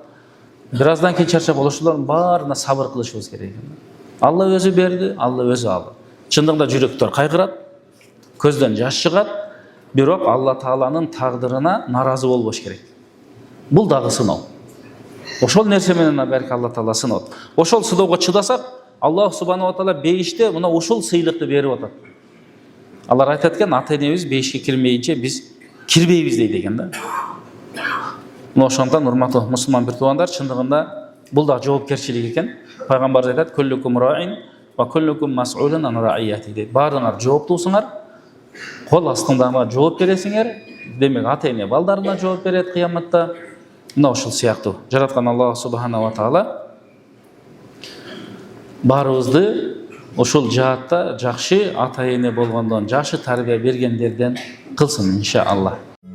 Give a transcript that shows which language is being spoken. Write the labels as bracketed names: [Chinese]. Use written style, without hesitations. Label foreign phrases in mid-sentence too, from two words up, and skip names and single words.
[Kyrgyz] Бир аздан кийин чарчап калат. Ошолордун баарына сабыр кылышыбыз керек экен. Алла өзү берди, Алла өзү алды. Чындыгында жүрөктөр кайгырат, көздөн жаш чыгат, бирок Алла Тааланын тагдырына наразы болбош керек. Бул дагы сыноо. Ошол нерсе менен берки Алла Таала сынот. Ошол сыноого чыдасак, [Arabic] الله سبحانه وتعالى [Kyrgyz] бейиште мына ушул сыйлыкты берип атат. Алар айтат экен, ата-энебиз бейишке кирмейинче биз кирбейбиз дейт экен да. Мына ошондон урматтуу мусулман бир туугандар, чындыгында бул да жоопкерчилик экен. Пайгамбар айтат: [Arabic] "كلكم راع وكلكم مسؤول عن رعيته" дейт. [Kyrgyz] Баарыңар жооптуусуңар, кол астыңдагыга жооп бересиңер. Демек ата-эне балдарына жооп берет кыяматта. Мына ошол сыяктуу жараткан [Arabic] الله سبحانه وتعالى [Kyrgyz] баарыбызды ошол жаатта жакшы ата-эне болгондон, жакшы тарбия бергендерден кылсын иншааллах.